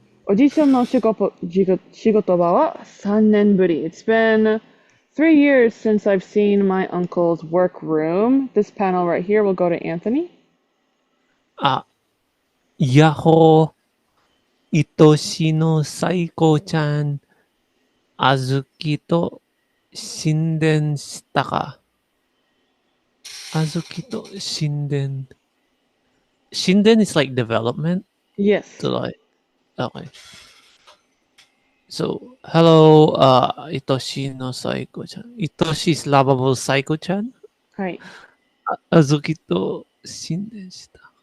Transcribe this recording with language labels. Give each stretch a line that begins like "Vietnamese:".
Japanese: おじいちゃんの仕事場は3年ぶり.
English: It's been 3 years since I've seen my uncle's workroom. This panel right here will go to Anthony.
Japanese: やっほー、愛しの最高ちゃん、あずきと神殿したか。あずきと神殿。
English: 神殿 is like development? Yes. So like, okay. So, hello,
Japanese: Itoshi no Saiko-chan.
English: Itoshi is lovable Saiko-chan.
Japanese: はい。 Azuki to shinden shita.